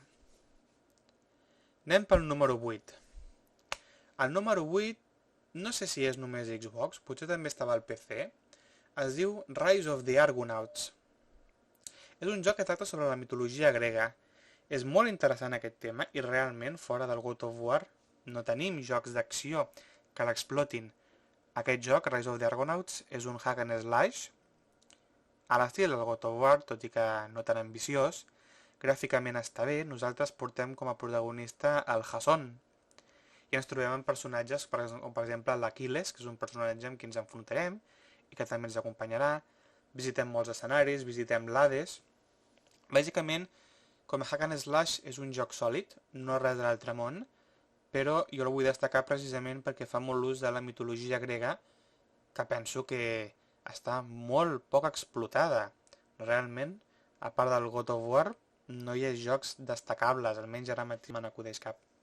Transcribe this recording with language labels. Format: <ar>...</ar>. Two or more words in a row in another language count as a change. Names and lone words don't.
<ca>Anem pel número 8. El número 8, no sé si és només Xbox, potser també estava al PC, es diu Rise of the Argonauts. És un joc que tracta sobre la mitologia grega. És molt interessant aquest tema i realment fora del God of War no tenim jocs d'acció que l'explotin. Aquest joc, Rise of the Argonauts, és un</ca> <en>hack and slash</en> <ca>a l'estil del God of War, tot i que no tan ambiciós. Gràficament està bé, nosaltres portem com a protagonista el Jason i ens trobem amb personatges com per exemple l'Aquiles, que és un personatge amb qui ens enfrontarem i que també ens acompanyarà. Visitem molts escenaris, visitem l'Hades. Bàsicament, com a</ca> <en>hack and slash</en> <ca>és un joc sòlid, no res de l'altre món, però jo el vull destacar precisament perquè fa molt ús de la mitologia grega, que penso que està molt poc explotada. Realment, a part del God of War, no hi ha jocs destacables, almenys ara mateix me n'acudeix cap.</ca>